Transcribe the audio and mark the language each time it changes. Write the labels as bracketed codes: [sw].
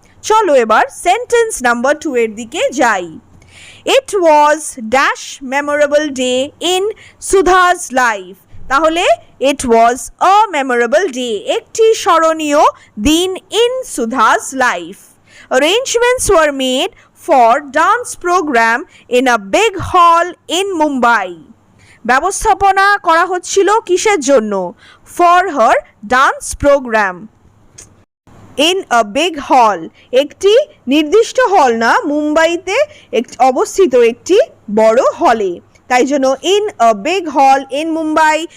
[bn] চলো এবার sentence number 2 এর দিকে যাই। [en] It was dash memorable day in Sudha's life. তাহলে it was a memorable day, [bn] একটি স্মরণীয় দিন [en] In Sudha's life. Arrangements were made for dance program in a big hall in Mumbai. [bn] ব্যবস্থাপনা করা হচ্ছিল কিসের জন্য? [en] for her dance program in a big hall, [bn] একটি নির্দিষ্ট হল না, মুম্বাইতে অবস্থিত একটি বড় হলে, তাই জন্য [en] In a big hall in Mumbai.